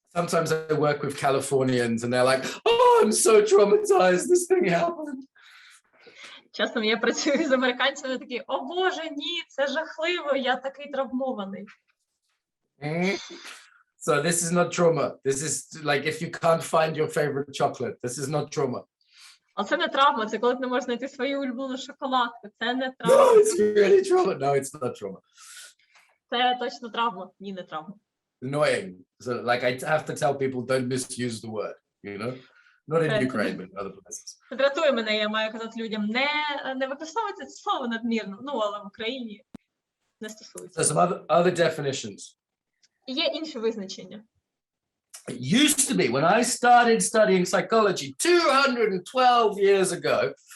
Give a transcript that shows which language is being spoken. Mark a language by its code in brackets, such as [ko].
[en] Sometimes I work with Californians and they're like, oh, I'm so traumatized, this thing happened. [uk] Часом я працюю з американцями, такі, о Боже, ні, це жахливо, я такий травмований. [en] So this is not trauma. This is like if you can't find your favorite chocolate. This is not trauma. [uk] А це не травма, це коли ти не можеш знайти свою улюблену шоколадку. Це не травма. [en] No, it's really trauma. No, it's not trauma. [uk] Це точно травма. Ні, не травма. [en] Annoying. So like I have to tell people don't misuse the word, you know? Not in Ukraine, but in other places. [uk] Це дратує мене, я маю казати людям, не використовуйте це слово надмірно. Ну, але в Україні не стосується. [en] So some other definitions. [uk] Є інші визначення. [en] It used to be when I started studying psychology 212 years ago.